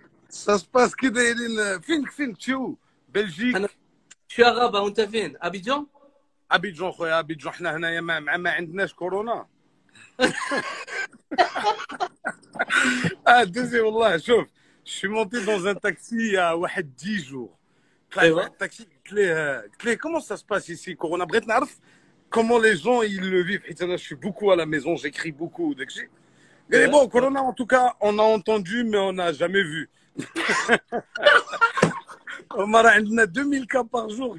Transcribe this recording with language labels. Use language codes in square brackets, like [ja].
[fr] Ça se passe [ar] كي دايرين؟ فين تشو؟ بلجيك؟ انا شو غابه وانت فين؟ ابيجان؟ ابيجان خويا ابيجان. حنا هنايا ما عندناش كورونا. دوزي والله. شوف [fr] je suis monté dans un taxi il y a [ar] واحد [fr] 10 jours. [ar] التاكسي قلت ليه [fr] comment ça se passe ici كورونا. [ar] بغيت نعرف [fr] comment les gens ils le vivent [ar] حيت انا [fr] je suis beaucoup à la maison, j'écris beaucoup [ar] داكشي. قال لي [fr] bon corona en tout cas on a entendu mais on n'a jamais vu. [ar] هما راه عندنا 2000 [fr] cas par jour.